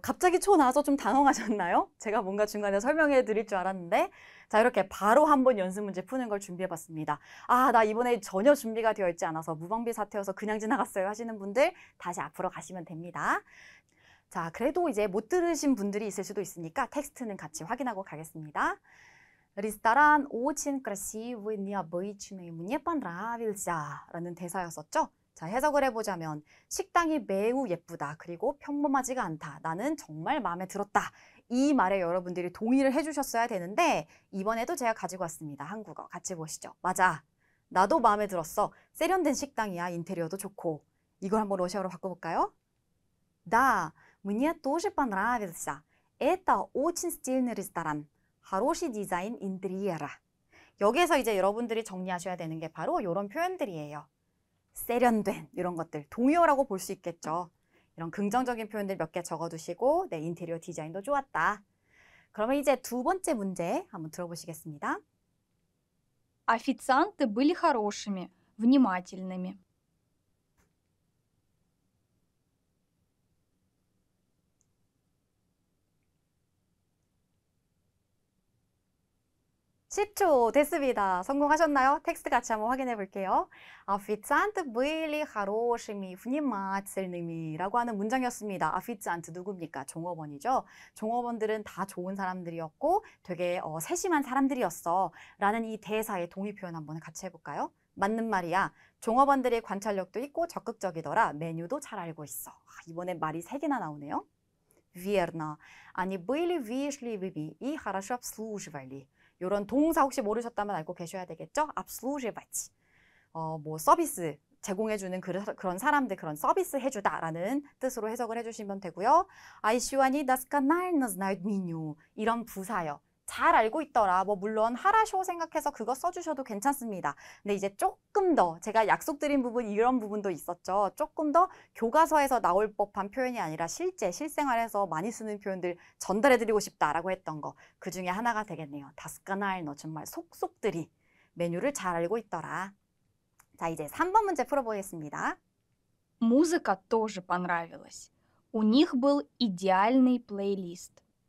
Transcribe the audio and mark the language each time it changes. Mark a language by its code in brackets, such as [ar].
[ko] 갑자기 초 나와서 좀 당황하셨나요? 제가 뭔가 중간에 설명해 드릴 줄 알았는데 자, 이렇게 바로 한번 연습 문제 푸는 걸 준비해 봤습니다. 아, 나 이번에 전혀 준비가 되어 있지 않아서 무방비 사태여서 그냥 지나갔어요 하시는 분들 다시 앞으로 가시면 됩니다. 자, 그래도 이제 못 들으신 분들이 있을 수도 있으니까 텍스트는 같이 확인하고 가겠습니다. [ru] Ресторан очень красивый, необычный, мне понравился [ko] 라는 대사였었죠. 자, 해석을 해보자면 식당이 매우 예쁘다. 그리고 평범하지가 않다. 나는 정말 마음에 들었다. 이 말에 여러분들이 동의를 해주셨어야 되는데 이번에도 제가 가지고 왔습니다. 한국어 같이 보시죠. 맞아. 나도 마음에 들었어. 세련된 식당이야. 인테리어도 좋고. 이걸 한번 러시아어로 바꿔볼까요? [ru] Да, мне тоже понравился. Это очень стильный ресторан. хороший дизайн интерьера. [ko] 여기에서 이제 여러분들이 정리하셔야 되는 게 바로 이런 표현들이에요. 세련된 이런 것들, 동의어라고 볼 수 있겠죠. 이런 긍정적인 표현들 몇 개 적어두시고 네, 인테리어 디자인도 좋았다. 그러면 이제 두 번째 문제 한번 들어보시겠습니다. [ru] Официанты были хорошими, внимательными. [ko] 10초 됐습니다. 성공하셨나요? 텍스트 같이 한번 확인해 볼게요. [ru] Официанты были хорошими, внимательными [ko] 라고 하는 문장이었습니다. Официан트 누굽니까? 종업원이죠. 종업원들은 다 좋은 사람들이었고 되게 세심한 사람들이었어 라는 이 대사의 동의 표현 한번 같이 해볼까요? 맞는 말이야. 종업원들의 관찰력도 있고 적극적이더라. 메뉴도 잘 알고 있어. 이번엔 말이 3개나 나오네요. [ru] Верно. Они были вежливыми и хорошо обслуживали. [ko] 이런 동사 혹시 모르셨다면 알고 계셔야 되겠죠? [ru] обслуживать. [ko] 뭐 서비스 제공해주는 그런 사람들, 그런 서비스 해주다라는 뜻으로 해석을 해주시면 되고요. [ru] А еще они досконально знают меню. [ko] 이런 부사요. 잘 알고 있더라. 뭐 물론 하라쇼 생각해서 그거 써주셔도 괜찮습니다. 근데 이제 조금 더 제가 약속드린 부분 이런 부분도 있었죠. 조금 더 교과서에서 나올 법한 표현이 아니라 실생활에서 많이 쓰는 표현들 전달해드리고 싶다라고 했던 거. 그 중에 하나가 되겠네요. 다스카날너 정말 속속들이 메뉴를 잘 알고 있더라. 자, 이제 3번 문제 풀어보겠습니다. [ru] Музыка тоже понравилась. У них был идеальный плейлист.